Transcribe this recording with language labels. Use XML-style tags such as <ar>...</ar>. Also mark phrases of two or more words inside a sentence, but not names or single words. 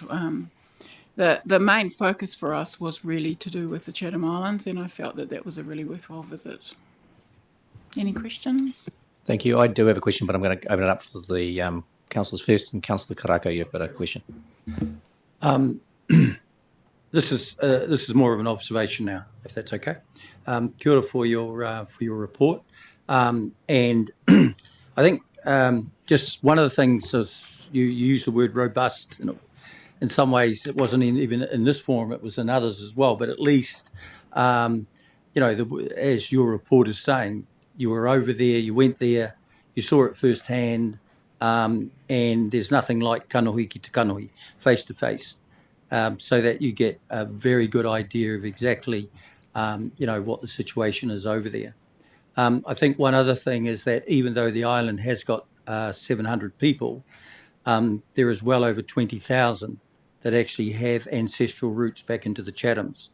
<en>The main focus for us was really to do with the Chatham Islands, and I felt that was a really worthwhile visit. Any questions? Thank you. I do have a question, but I'm going to open it up for the councillors first. And Councillor Karakia, you've got a question. This is more of an observation now, if that's okay.</en> <mi>Kia ora</mi> <en>for your report. And I think just one of the things is you use the word robust. In some ways, it wasn't even in this forum; it was in others as well. But at least, as your report is saying, you were over there, you went there, you saw it firsthand, and there's nothing like</en> <mi>kanohi ki te kanohi,</mi> <en>face to face, so that you get a very good idea of exactly, what the situation is over there. I think one other thing is that even though the island has got 700 people, there is well over 20,000 that actually have ancestral roots back into the Chathams.</en>